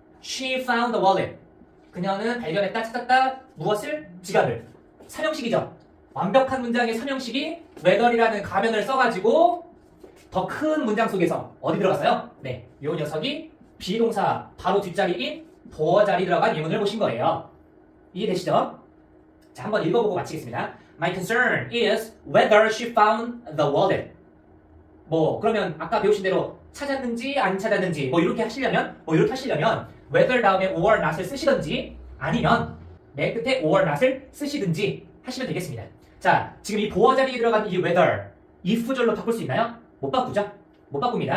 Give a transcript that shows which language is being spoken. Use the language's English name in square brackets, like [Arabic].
[English] She found the wallet [Korean] 그녀는 발견했다, 찾았다 무엇을? 지갑을. 3형식이죠. 완벽한 문장의 3형식이 whether이라는 가면을 써가지고 더 큰 문장 속에서 어디 들어갔어요? 네, 요 녀석이 비동사 바로 뒷자리인 보어 자리 들어간 예문을 보신 거예요. 이해되시죠? 자, 한번 읽어보고 마치겠습니다. [English] My concern is whether she found the wallet. [Korean] 그러면 아까 배우신 대로 찾았는지 안 찾았는지 이렇게 하시려면 whether 다음에 or not을 쓰시든지 아니면 맨 끝에 or not을 쓰시든지 하시면 되겠습니다. 자, 지금 이 보어 자리에 들어간 이 whether, if절로 바꿀 수 있나요? 못 바꾸죠? 못 바꿉니다.